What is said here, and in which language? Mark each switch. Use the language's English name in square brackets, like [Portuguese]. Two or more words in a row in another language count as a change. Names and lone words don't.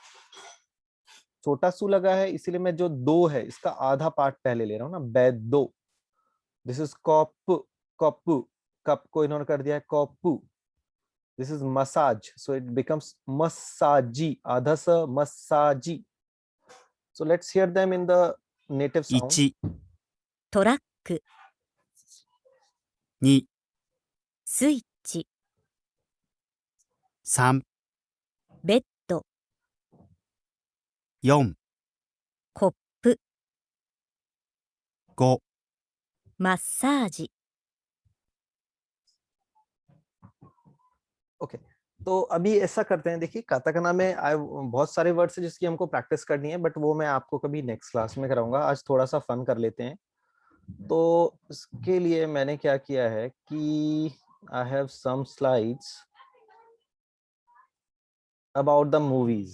[Hindi] छोटा सु लगा है इसीलिए मैं जो दो है इसका आधा पार्ट पहले ले रहा हूं ना, बेदो। [English] this is cup, cup, cup [Hindi] को इन्होंने कर दिया है कॉपू। [English] this is massage, so it becomes massaji, [Hindi] आधा स मसाजी। [English] So let's hear them in the native sound. [Japanese] 1、トラック、 2、スイッチ、 3、ベッド、 4、コップ、 5、マッサージ。 [English] Okay. [Hindi] तो अभी ऐसा करते हैं, देखिए काताकाना में बहुत सारे वर्ड्स हैं जिसकी हमको प्रैक्टिस करनी है, बट वो मैं आपको कभी [English] next class [Hindi] में कराऊंगा। आज थोड़ा सा फन कर लेते हैं। तो इसके लिए मैंने क्या किया है कि [English] I have some slides about the movies.